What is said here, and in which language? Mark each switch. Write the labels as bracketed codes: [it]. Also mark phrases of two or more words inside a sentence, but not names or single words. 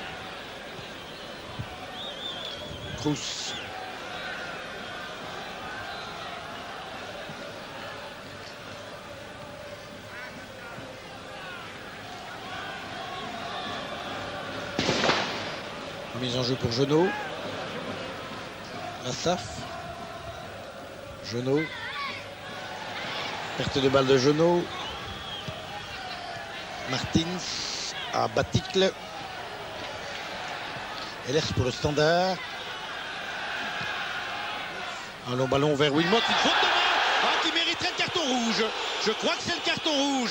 [fr] Cruz. Mise en jeu pour Genot. Lassaf. Genot. Perte de balle de Genot. Martins à Baticle. Ehlers pour le Standard. Un long ballon vers Wilmots. Une faute de main qui mériterait le carton rouge. Je crois que c'est le carton rouge.